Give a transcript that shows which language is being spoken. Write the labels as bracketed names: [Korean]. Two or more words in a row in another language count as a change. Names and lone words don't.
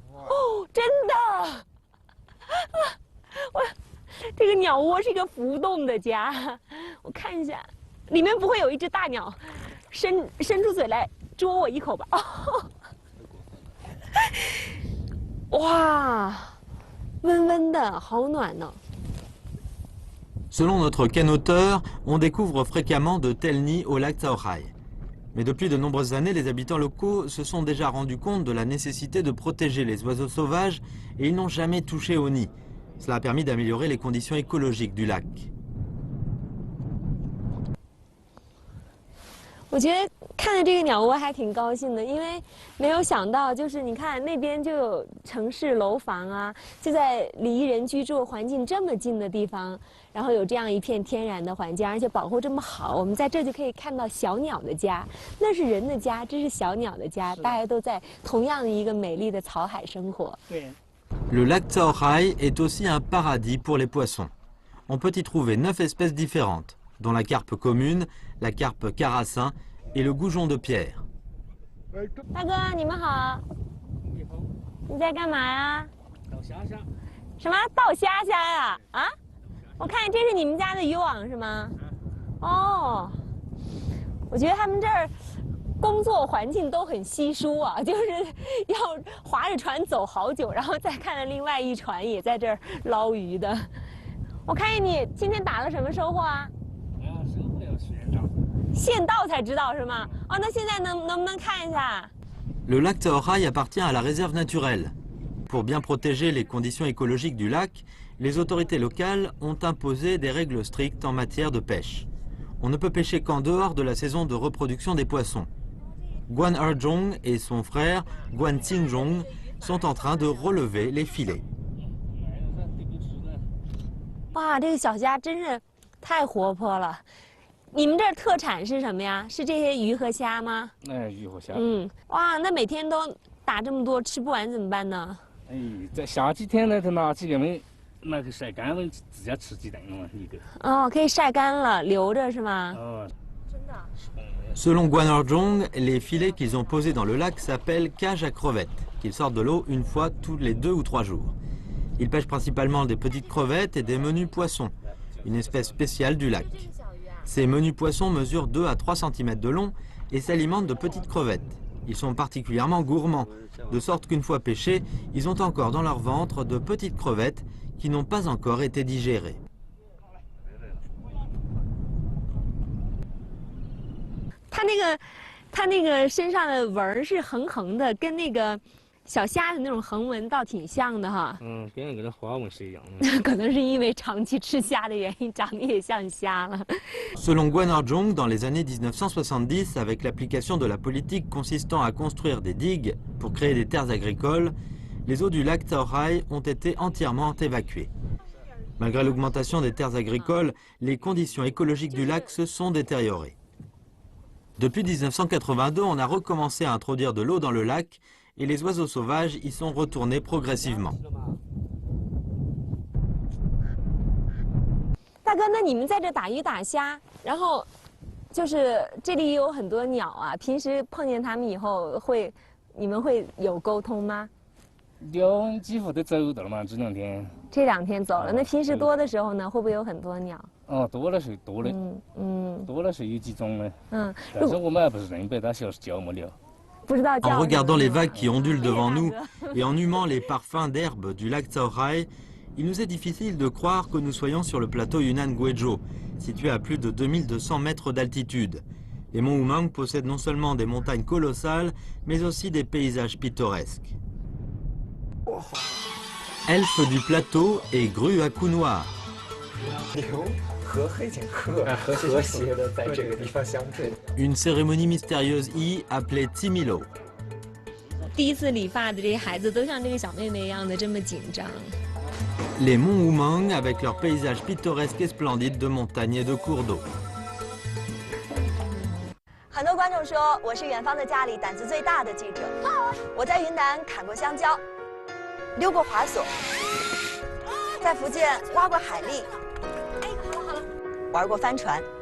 [Chinese] 哦，真的，我这个鸟窝是一个浮动的家，我看一下，里面不会有一只大鸟伸出嘴来啄我一口吧？哇，温温的，好暖呢。 [French] Selon notre canoteur, on découvre fréquemment de tels nids au lac Caohai. Mais depuis de nombreuses années, les habitants locaux se sont déjà rendus compte de la nécessité de protéger les oiseaux sauvages et ils n'ont jamais touché au nid. Cela a permis d'améliorer les conditions écologiques du lac. [Chinese] 我觉得看着这个鸟窝还挺高兴的，因为没有想到，就是你看那边就有城市楼房啊，就在离人居住环境这么近的地方，然后有这样一片天然的环境，而且保护这么好，我们在这就可以看到小鸟的家，那是人的家，这是小鸟的家，大家都在同样的一个美丽的草海生活。对。 [French] Le lac Caohai est aussi un paradis pour les poissons. On peut y trouver 9 espèces différentes, dont la carpe commune, la carpe carassin et le goujon de pierre. [Chinese] 大哥，你们好。你在干嘛呀？倒虾虾。什么倒虾虾呀？啊？我看这是你们家的渔网是吗？哦，我觉得他们这儿工作环境都很稀疏啊，就是要划着船走好久，然后再看着另外一船也在这儿捞鱼的。我看见你今天打了什么收获啊？收获要现到。现到才知道是吗？哦，那现在能不能看一下？ [French] Le lac Caohai appartient à la réserve naturelle. Pour bien protéger les conditions écologiques du lac, les autorités locales ont imposé des règles strictes en matière de pêche. On ne peut pêcher qu'en dehors de la saison de reproduction des poissons. Guan Erjong et son frère Guan Xingjong sont en train de relever les filets. [Chinese] 哇，这个小虾真是太活泼了， 你们这儿特产是什么呀？是这些鱼和虾吗？哎，鱼和虾。哇，那每天都打这么多，吃不完怎么办呢？哎，在夏季天呢，就拿几个没拿去晒干了，自家吃鸡蛋了嘛，一个。哦，可以晒干了，留着是吗？哦。真的。 [French] Selon Guanorjong, les filets qu'ils ont posés dans le lac s'appellent cages à crevettes, qu'ils sortent de l'eau une fois tous les 2 ou 3 jours. Ils pêchent principalement des petites crevettes et des menus poissons, une espèce spéciale du lac. Ces menus poissons mesurent 2 à 3 cm de long et s'alimentent de petites crevettes. Ils sont particulièrement gourmands, de sorte qu'une fois pêchés, ils ont encore dans leur ventre de petites crevettes qui n'ont pas encore été digérées. [Chinese] 它那个身上的纹儿是横横的，跟那个小虾的那种横纹倒挺像的哈。跟那个花纹是一样的。可能是因为长期吃虾的原因，长得也像虾了。 [French] Selon Guanorjong, dans les années 1970, avec l'application de la politique consistant à construire des digues pour créer des terres agricoles, les eaux du lac Taohai ont été entièrement évacuées. Malgré l'augmentation des terres agricoles, les conditions écologiques du lac se sont détériorées. Depuis 1982, on a recommencé à introduire de l'eau dans le lac et les oiseaux sauvages y sont retournés progressivement. [Chinese] 大哥，那你们在这打鱼打虾，然后就是这里有很多鸟啊，平时碰见它们以后你们会有沟通吗？有，几乎都走到了嘛，这2天。这2天走了，那平时多的时候呢，会不会有很多鸟？哦，多了是多的，多了是有几种的。但是我们还不是认得，它晓得是叫么鸟。 [French] En regardant les vagues qui ondulent devant nous et en humant les parfums d'herbe du lac Taohai, il nous est difficile de croire que nous soyons sur le plateau Yunnan Guizhou, situé à plus de 2200 mètres d'altitude. Les monts Umang possèdent non seulement des montagnes colossales, mais aussi des paysages pittoresques. Elfe du plateau et grue à cou noir. Une cérémonie mystérieuse appelée Timilo. [Chinese] 第一次理发的这些孩子都像这个小妹妹一样的这么紧张。 [French] Les monts Umang avec leurs paysages pittoresques et splendides de montagnes et de cours d'eau. [Chinese] 很多观众说我是远方的家里胆子最大的记者。我在云南砍过香蕉，溜过滑索，在福建挖过海蛎，玩过帆船。